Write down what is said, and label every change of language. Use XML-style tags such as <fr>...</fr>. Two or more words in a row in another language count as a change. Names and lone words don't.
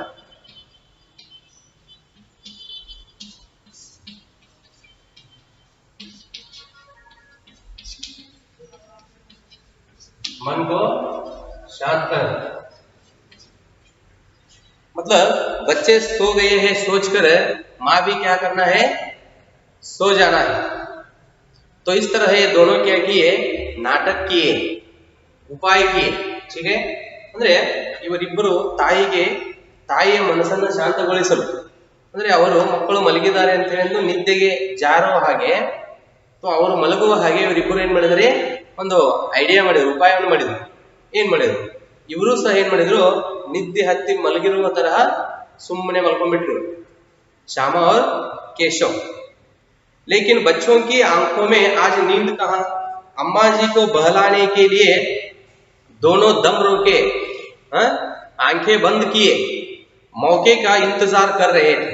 <hi>मन को शांत कर, मतलब बच्चे सो गए हैं सोचकर माँ भी क्या करना है, सो जाना है. तो इस तरह ये दोनों क्या किए, नाटक किए, उपाय किए. ठीक है,</hi> <kn>ಅಂದ್ರೆ ಇವರಿಬ್ಬರು ತಾಯಿಯ ಮನಸ್ಸನ್ನು ಶಾಂತಗೊಳಿಸಲು, ಅಂದ್ರೆ ಅವರು ಮಕ್ಕಳು ಮಲಗಿದ್ದಾರೆ ಅಂತ ಹೇಳಿ ನಿದ್ದೆಗೆ ಜಾರುವ ಹಾಗೆ, तो ಅವರು ಮಲಗುವ ಹಾಗೆ ಇವರಿಬ್ಬರು ಏನ್ ಮಾಡಿದರೆ, ಒಂದು ಐಡಿಯಾ ಮಾಡಿದ್ರು, ಉಪಾಯವನ್ನು ಮಾಡಿದ್ರು. ಏನ್ ಮಾಡಿದ್ರು, ಇವರು ಸಹ ಏನ್ ಮಾಡಿದ್ರು, ನಿದ್ದೆ ಹತ್ತಿ ಮಲಗಿರುವ ತರಹ ಸುಮ್ಮನೆ ಮಲ್ಕೊಂಡ್ಬಿಟ್ರು,</kn> <hi>श्यामा और केशव. लेकिन बच्चों की आंखों में आज नींद कहाँ. अम्मा जी को बहलाने के लिए दोनों दम रोके, आंखें बंद किए, मौके का इंतजार कर रहे थे.</hi>